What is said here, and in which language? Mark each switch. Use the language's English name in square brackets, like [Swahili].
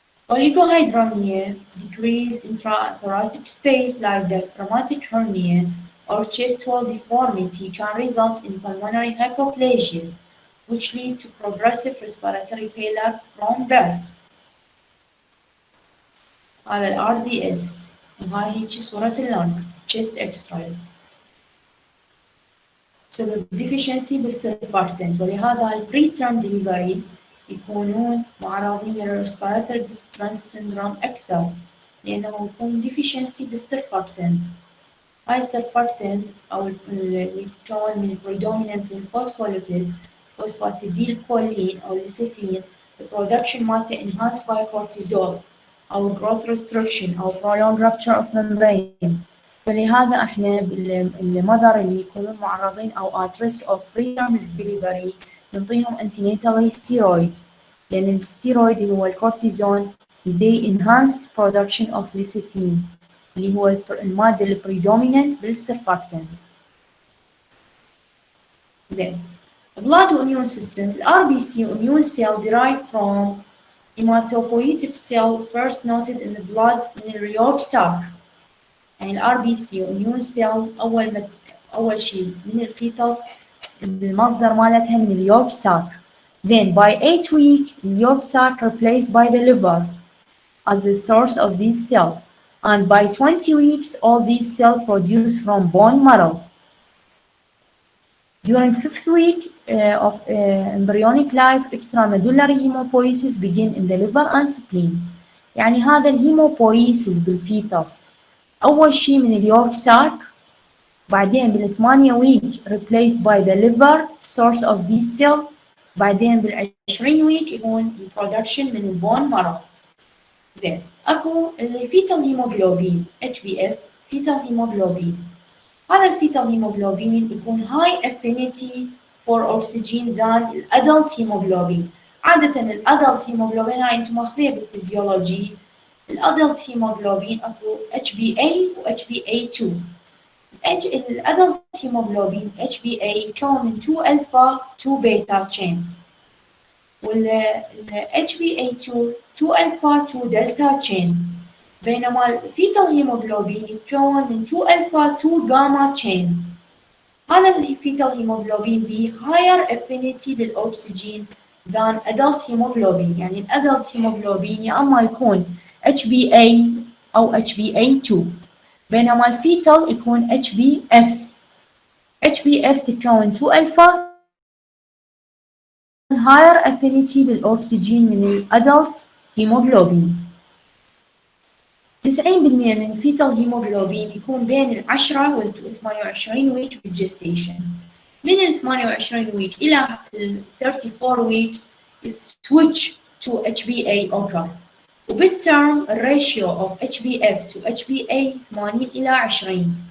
[English] Oligohydramnia, decreased intrathoracic space like diaphragmatic hernia or chest wall deformity can result in pulmonary hypoplasia, which lead to progressive respiratory failure from birth. [Arabic] على ال RDS وهاي هيجي صورة اللنج chest x-ray بسبب [English] deficiency [Arabic] بالسيرفاكتنت ولهذا ال [English] preterm delivery [Arabic] يكونون معرضين للريسبيراتوري distress syndrome أكثر لأنه يكون deficiency بالسيرفاكتنت. هاي السيرفاكتنت أو اللي تتكون من [English] predominant phospholipid [Arabic] فوسفاتيديل كولين أو ليسيثين البرودكشن مالته [English] enhanced by cortisol [Arabic] أو [English] growth restriction [Arabic] أو [English] prolonged rupture of membrane. [Arabic] فلهذا احنا المذر اللي يكونون معرضين أو [English] at risk of preterm delivery [Arabic] نعطيهم [English] antenatal steroid [Arabic] لأن الستيرويد هو الكورتيزون زي [English] enhanced production of lecithin [Arabic] اللي هو المادة البريدوميننت بالسيرفاكتنت. زين [English] blood immune system ال RBC immune cell derived from hematopoietic cell first noted in the blood [Arabic] من اليورك ساك. يعني ال RBC immune cell أول شيء من الفيتوس المصدر مالتها من اليورك ساك. [English] Then by 8 weeks the yolk sac replaced by the liver as the source of these cells. And by 20 weeks all these cells produced from bone marrow. During 5th week of embryonic life, extramedullary hemopoiesis begin in the liver and spleen. [Arabic] يعني هذا الهيموبويسيس بالفيتوس أول شيء من اليورك ساك بعدين بال8 week [English] replaced by the liver source of these cells [Arabic] بعدين بال20 week يكون البرودكشن من البون مارو. زين اكو الفيتال هيموغلوبين HbF فيتال هيموغلوبين. هذا الفيتال هيموغلوبين يكون [English] high affinity for oxygen than [Arabic] الادلت هيموغلوبين. عادة الادلت هيموغلوبين هاي انتم ماخذيها بالفيزيولوجي. الادلت هيموغلوبين اكو HbA و HbA2. الادلت هيموغلوبين HbA يتكون من 2 الفا 2 بيتا تشين وال HbA2 2 الفا 2 دلتا تشين بينما الفيتال هيموغلوبين يتكون من 2 الفا 2 جاما تشين. هذا الفيتال هيموغلوبين به [English] higher affinity [Arabic] للأكسجين [English] than adult hemoglobin. [Arabic] يعني الادلت هيموغلوبين يا اما يكون HbA او HbA2 بينما الفيتال يكون HbF. HbF تتكون 2 الفا [English] higher affinity [Arabic] للأكسجين من الأدلت هيموغلوبين. 90% من الفيتال هيموغلوبين يكون بين 10 وال 28 ويك بالجستيشن. من ال 28 ويك إلى ال 34 [English] weeks switch to HbA occur. [Arabic] وبالترم الريشيو of HbF to HbA 80 إلى 20.